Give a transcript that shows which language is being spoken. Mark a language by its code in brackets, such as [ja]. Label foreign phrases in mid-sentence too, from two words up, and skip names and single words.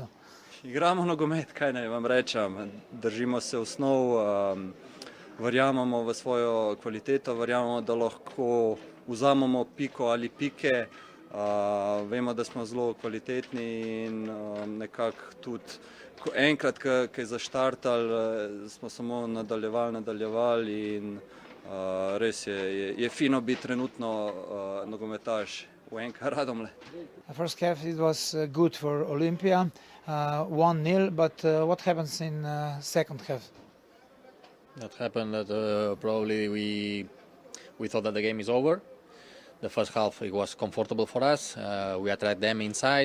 [sl] Igramo nogomet, kaj naj vam rečem, držimo se osnov, verjamemo v svojo kvaliteto, verjamemo, da lahko vzamemo piko ali pike, vemo, da smo zelo kvalitetni in nekako tudi, ko enkrat, ko je zaštartali, smo samo nadaljevali in res je fino biti trenutno nogometaš v NK Radomlje. [en] The first half it was good for Olympia, 1-0, but what happens in second half? That happened that probably we thought that the game is over. The first half it was comfortable for us. We attacked them inside.